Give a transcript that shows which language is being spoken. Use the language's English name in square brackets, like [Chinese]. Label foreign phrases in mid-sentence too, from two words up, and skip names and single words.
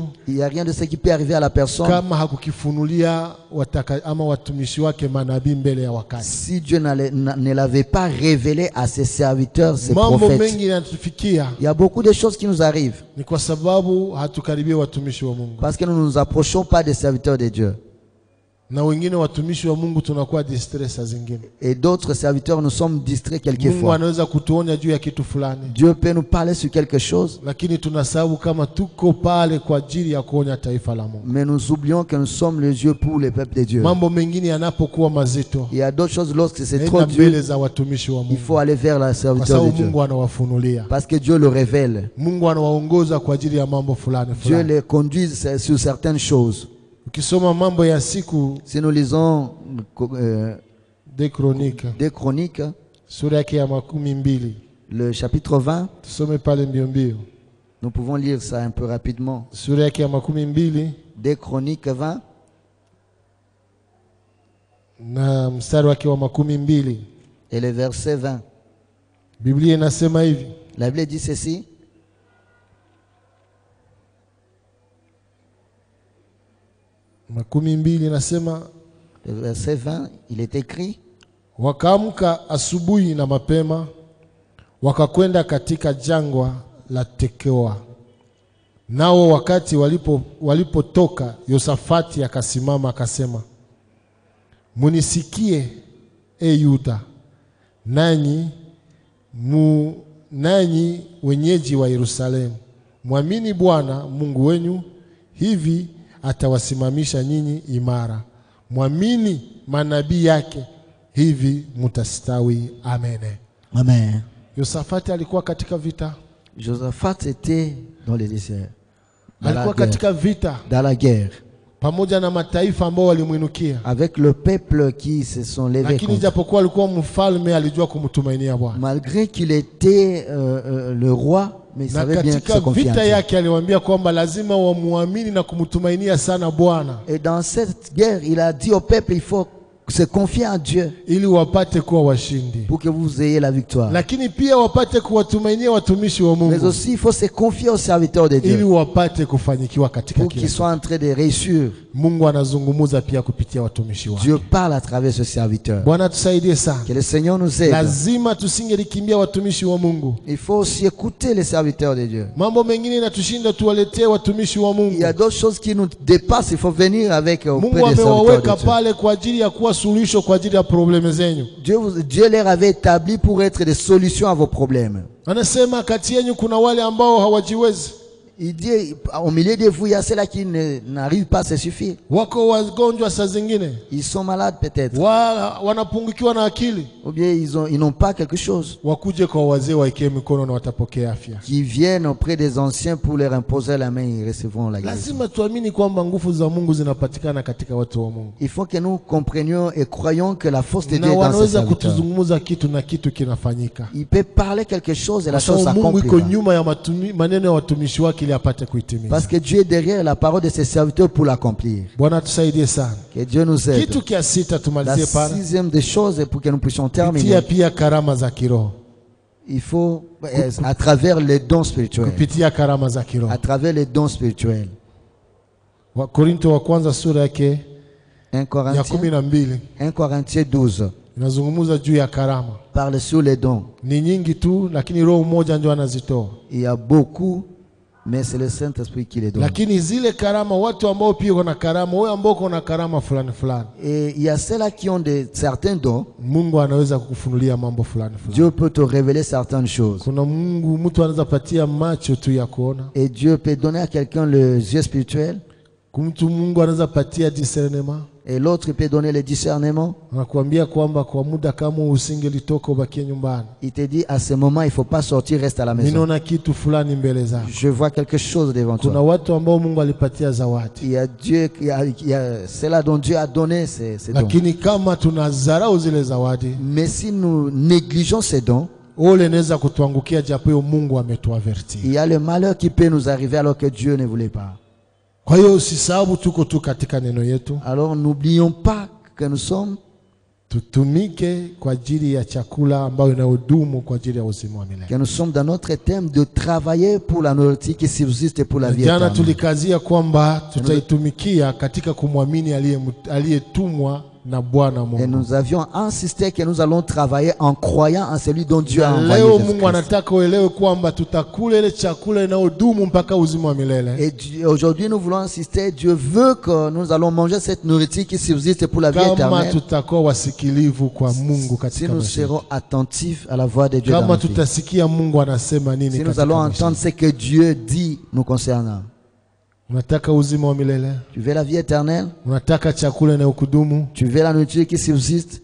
[French] Il n'y a rien de ce qui peut arriver à la personne. [Swahili] Kama hakukifunulia ama watumishi wake manabii mbele ya wakati. [French] Si Dieu ne l'avait pas révélé à ses serviteurs, ses [Swahili] mambo [French] prophètes. [Swahili] Mengi yanatufikia. [French] Il y a beaucoup de choses qui nous arrivent. [Swahili] Ni kwa sababu hatukaribia watumishi wa Mungu. [French] Parce que nous ne nous approchons pas des serviteurs de Dieu. [Swahili] Na wengine watumishi wa Mungu tunakuwa distress zingine. [French] Et d'autres serviteurs nous sommes distraits quelquefois. [Swahili] Mungu anaweza kutuonya juu ya kitu fulani. [French] Dieu peut nous parler sur quelque chose. [Swahili] Lakini tunasahau kama tuko pale kwa ajili ya kuonya taifa la Mungu. [French] Mais nous oublions que nous sommes les yeux pour le peuple de Dieu. [Swahili] Mambo mengine yanapokuwa mazito. [French] Il y a d'autres choses lorsque c'est trop dur. Il faut aller vers la serviteur de Dieu. [Swahili] Mungu anawafunulia. [French] Parce que Dieu le révèle. [Swahili] Mungu anawaongoza kwa ajili ya mambo fulani fulani. [French] Dieu les conduit sur certaines choses. [Swahili] Ukisoma mambo ya siku, [French] si nous lisons des Chroniques, [Swahili] sura ya 20, [French] le chapitre 20, [Swahili] tusome pale mbio mbio. [French] Nous pouvons lire ça un peu rapidement. [Swahili] Sura ya 20, [French] des Chroniques 20, [Swahili] na mstari wake wa 20, [French] et le verset 20. [Swahili] Biblia inasema hivi. [French] La Bible dit ceci. [Swahili] Makumi mbili nasema, [French] le verset 20, il est écrit, [Swahili] Wakaamka asubuhi na mapema, wakakwenda katika jangwa la Tekoa. Nao wakati walipotoka, Yosafati akasimama akasema, munisikie e Yuda, nanyi wenyeji wa Yerusalemu, mwamini Bwana Mungu wenu, hivi atawasimamisha nyinyi imara. Mwamini manabii yake, hivi mutastawi. Amen. Amen. Yosafati alikuwa katika vita. [French] Josaphat était dans le désert. [Swahili] Alikuwa katika vita [French] Dans la guerre. [Swahili] pamoja na mataifa ambao walimuinukia. [French] Avec le peuple qui se sont levés [Swahili] Lakini [French] contre. [Swahili] japokuwa alikuwa mfalme, alijua kumtumainia Bwana. [French] Malgré qu'il était le roi, mais il [Swahili] Na [French] savait bien [Swahili] katika [French] se confier en [Swahili] vita [French] Dieu. [Swahili] yake aliwaambia kwamba lazima wamuamini na kumtumainia sana Bwana, [French] Et dans cette guerre, il a dit au peuple, il faut se confier en Dieu [Swahili] ili wapate kuwa washindi, [French] pour que vous ayez la victoire. [Swahili] lakini pia wapate kuwatumainia watumishi wa [French] Mais [Swahili] Mungu, [French] aussi, il faut se confier aux serviteurs de [Swahili] ili [French] Dieu [Swahili] wapate kufanyikiwa katika [French] pour [Swahili] kila [French] qu'ils [Swahili] kitu. [French] soient en train de réussir. [Swahili] Mungu anazungumza pia kupitia watumishi wake. [French] Dieu parle à travers ce serviteur. [Swahili] Bwana tusaidie sana. [French] Que le Seigneur nous aide. [Swahili] Lazima tusingelikimbia watumishi wa Mungu. [French] Il faut aussi écouter les serviteurs de Dieu. [Swahili] Mambo mengine inatushinda, tuwaletee watumishi wa [French] Il y [Swahili] Mungu. [French] a d'autres choses qui nous dépassent. Il faut venir avec auprès [Swahili] Mungu [French] des serviteurs [Swahili] amewaweka [French] de Dieu. [Swahili] pale kwa ajili ya kuwa suluhisho kwa ajili ya probleme zenyu. [French] Dieu les avait établis pour être des solutions à vos problèmes. [Swahili] Anasema kati yenu kuna wale ambao hawajiwezi. [French] Il dit, au milieu de vous, il y a ceux-là qui n'arrivent pas à se suffire. [Swahili] Wako wagonjwa saa zingine, [French] Ils sont malades peut-être. [Swahili] wanapungukiwa na akili. [French] Ou bien ils n'ont pas quelque chose. [Swahili] Wakuje kwa wazee waekee mikono na watapokea afya. [French] Qui viennent auprès des anciens pour leur imposer la main, ils recevront la grâce. [Swahili] Lazima tuamini kwamba nguvu za Mungu zinapatikana katika watu wa Mungu. [French] Il faut que nous comprenions et croyons que la force de Dieu [Swahili] Na [French] est dans ces [Swahili] wanaweza [French] serviteurs. [Swahili] kutuzungumza kitu na kitu kinafanyika. [French] Il peut parler quelque chose et la [Swahili] Kwa [French] chose [Swahili] sababu Mungu iko [French] s'accomplira. [Swahili] nyuma ya maneno ya watumishi wake ili apate kuitimiza. [French] Parce que Dieu est derrière la parole de ses serviteurs pour l'accomplir. [Swahili] Bwana tusaidie sana. [French] Que Dieu nous aide. [Swahili] Kitu kia sita [French] La [Swahili] tumalizie pale. [French] sixième des choses pour que nous puissions [Swahili] Pitia [French] terminer, [Swahili] pia karama za kiroho. [French] il faut, à travers les dons spirituels, [Swahili] Kupitia karama za kiroho. [French] à travers les dons spirituels. [Swahili] Wakorinto wa kwanza sura yake 1 ya [French] Corinthiens, 12 1 Corinthiens 12 [Swahili] inazungumza juu ya karama. [French] parle sur les dons. [Swahili] Ni nyingi tu, lakini Roho mmoja ndio anazitoa. [French] Il y a beaucoup, mais c'est le Saint-Esprit qui les donne. [Swahili] Lakini zile karama, watu ambao pia wana karama, wewe ambao uko karama fulani fulani, [French] Et il y a ceux-là qui ont certains dons. [Swahili] Mungu anaweza kukufunulia mambo fulani fulani. [French] Dieu peut te révéler certaines choses. [Swahili] Kuna mtu anaweza patia macho tu ya kuona. [French] Et Dieu peut donner à quelqu'un les yeux spirituels. [Swahili] Mtu Mungu anaweza patia discernement. [French] Et l'autre peut donner le discernement. [Swahili] Anakuambia kwamba kwa muda kama usingelitoka ubakie nyumbani. [French] Il te dit à ce moment, il ne faut pas sortir, reste à la maison. [Swahili] Ninaona kitu fulani mbele zako. [French] Je vois quelque chose devant [Swahili] Kuna [French] toi. [Swahili] watu ambao Mungu alipatia zawadi. [French] Il y a Dieu, il y a cela dont Dieu a donné ces dons. [Swahili] Lakini kama tunadharau zile zawadi, [French] Mais si nous négligeons ces dons, [Swahili] ole inaweza kutuangukia japo hiyo Mungu ametuaverti. [French] il y a le malheur qui peut nous arriver alors que Dieu ne voulait pas. [Swahili] Kwa hiyo usisahau tuko tu katika neno yetu. [French] Alors n'oublions pas que nous sommes, [Swahili] Tutumike kwa ajili ya chakula ambayo inayodumu kwa ajili ya uzima wa milele. [French] que nous sommes dans notre thème de travailler pour la nourriture qui subsiste pour la vie [Swahili] Jana [French] éternelle. [Swahili] tulikazia kwamba tutaitumikia katika kumwamini aliyetumwa na Bwana [French] Et [Swahili] Mungu. [French] nous avions insisté que nous allons travailler en croyant en celui dont Dieu a [Swahili] Na [French] envoyé [Swahili] leo [French] Jésus-Christ. [Swahili] Mungu anataka uelewe kwamba tutakula ile chakula inayodumu mpaka uzima wa milele. [French] Et aujourd'hui, nous voulons insister, Dieu veut que nous allons manger cette nourriture qui subsiste pour la vie [Swahili] Kama [French] éternelle. [Swahili] tutakuwa wasikilivu kwa Mungu [French] Si [Swahili] katika [French] nous [Swahili] maisha yetu. [French] serons attentifs à la voix de Dieu dans [Swahili] Kama [French] notre vie. [Swahili] tutasikia Mungu anasema nini [French] Si nous [Swahili] katika [French] allons [Swahili] maisha [French] entendre ce que Dieu dit nous concernant. [Swahili] Unataka uzima wa milele? [French] Tu veux la vie éternelle? [Swahili] Unataka chakula inayokudumu? [French] Tu veux la nourriture qui subsiste?